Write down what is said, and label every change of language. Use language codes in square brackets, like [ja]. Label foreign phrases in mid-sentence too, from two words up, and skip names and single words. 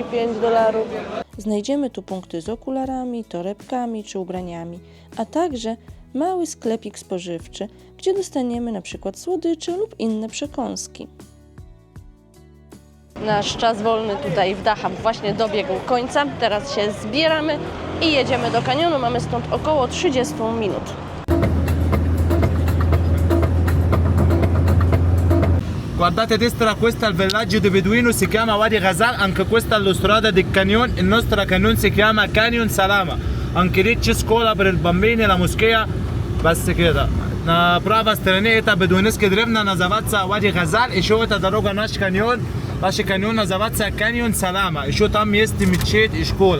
[pl] Znajdziemy tu punkty z okularami, torebkami czy ubraniami, a także mały sklepik spożywczy, gdzie dostaniemy na przykład słodycze lub inne przekąski. Nasz czas wolny tutaj w Dahab właśnie dobiegł końca. Teraz się zbieramy i jedziemy do kanionu. Mamy stąd około 30 minut. [it] Guardate a destra, questo è il villaggio di Beduino, si chiama Wadi Ghazal, anche questa è la strada del canyon, il nostro canyon si chiama Canyon Salama, anche lì c'è scuola per i bambini, la moschea, [ar] بس كده. [ru] На правой стороне это бедуинская деревня, называется Вади Газаль, еще эта дорога наш каньон называется Canyon Salama, еще там есть мечеть и школа.